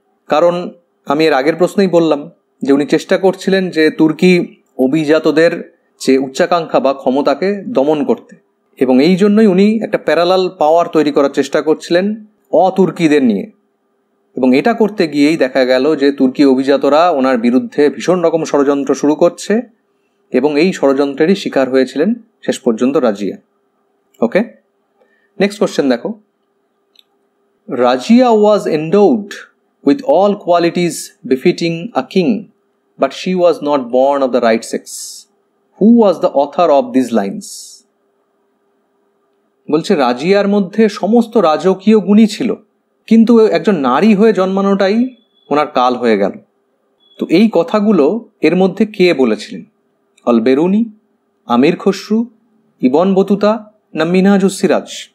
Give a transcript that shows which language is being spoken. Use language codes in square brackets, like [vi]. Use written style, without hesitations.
[bn] কারণ আমি এর আগের প্রশ্নেই বললাম যে উনি চেষ্টা করছিলেন যে তুর্কি অভিজাতদের যে উচ্চাকাঙ্ক্ষা বা ক্ষমতাকে দমন করতে, এবং এই জন্যই উনি একটা প্যারালাল পাওয়ার তৈরি করার চেষ্টা করছিলেন অতুর্কিদের নিয়ে। এবং এটা করতে গিয়েই দেখা গেল যে তুর্কি অভিজাতরা ওনার বিরুদ্ধে ভীষণ রকম ষড়যন্ত্র শুরু করছে, এবং এই ষড়যন্ত্রেরই শিকার হয়েছিলেন শেষ পর্যন্ত রাজিয়া। ওকে, নেক্সট কোশ্চেন দেখো, [en] Razia was endowed with all qualities befitting a king, but she was not born of the right sex. Who was the author of these lines? [bn] বলছে রাজিয়ার মধ্যে সমস্ত রাজকীয় গুণই ছিল, কিন্তু একজন নারী হয়ে জন্মানোটাই ওনার কাল হয়ে গেল। তো এই কথাগুলো এর মধ্যে কে বলেছিলেন? আল বেরুনি, আমির খসরু, ইবন বতুতা না মিনহাজুস সিরাজ?